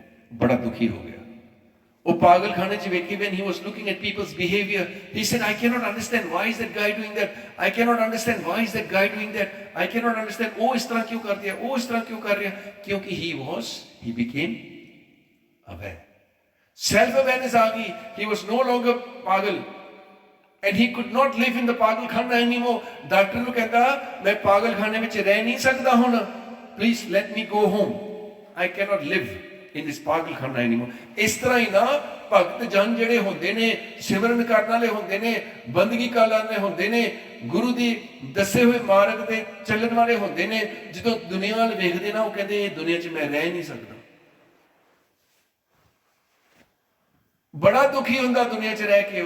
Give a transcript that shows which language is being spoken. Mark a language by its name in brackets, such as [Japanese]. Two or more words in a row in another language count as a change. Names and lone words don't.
[Punjabi] ਬੜਾ ਦੁਖੀ ਹੋ ਗਿਆ। ਉਹ ਪਾਗਲਖਾਨੇ 'ਚ ਵੇਖੀ, [English] when he was looking at people's behavior, he said, I cannot understand why is that guy doing that. I cannot understand why is that guy doing that. I cannot understand [Punjabi] ਉਹ ਇਸ ਤਰ੍ਹਾਂ ਕਿਉਂ ਕਰ ਰਿਹਾ, ਉਹ ਇਸ ਤਰ੍ਹਾਂ ਕਿਉਂ ਕਰ ਰਿਹਾ। [English] ਕਿਉਂਕਿ he became aware. Self awareness [Punjabi] ਆ ਗਈ। [English] He was no longer ਪਾਗਲ, and he could not live in the pagalkhana anymore. [Punjabi] ਡਾਕਟਰ ਨੂੰ ਕਹਿੰਦਾ, ਮੈਂ ਪਾਗਲਖਾਨੇ ਵਿੱਚ ਰਹਿ ਨਹੀਂ ਸਕਦਾ ਹੁਣ, [English] please let me go home. I cannot live in this pagalkhana anymore. [Punjabi] ਇਸ ਤਰ੍ਹਾਂ ਹੀ ਨਾ ਭਗਤ ਜਨ ਜਿਹੜੇ ਹੁੰਦੇ ਨੇ, ਸਿਮਰਨ ਕਰਨ ਵਾਲੇ ਹੁੰਦੇ ਨੇ, ਬੰਦਗੀ ਕਰਨ ਵਾਲੇ ਹੁੰਦੇ ਨੇ, ਗੁਰੂ ਦੀ ਦੱਸੇ ਹੋਏ ਮਾਰਗ ਤੇ ਚੱਲਣ ਵਾਲੇ ਹੁੰਦੇ ਨੇ, ਜਦੋਂ ਦੁਨੀਆ ਵੱਲ ਵੇਖਦੇ ਨਾ, ਉਹ ਕਹਿੰਦੇ ਇਹ ਦੁਨੀਆ 'ਚ ਮੈਂ ਰਹਿ ਨਹੀਂ ਸਕਦਾ। ਬੜਾ ਦੁਖੀ ਹੁੰਦਾ ਦੁਨੀਆ 'ਚ ਰਹਿ ਕੇ ਉਹ।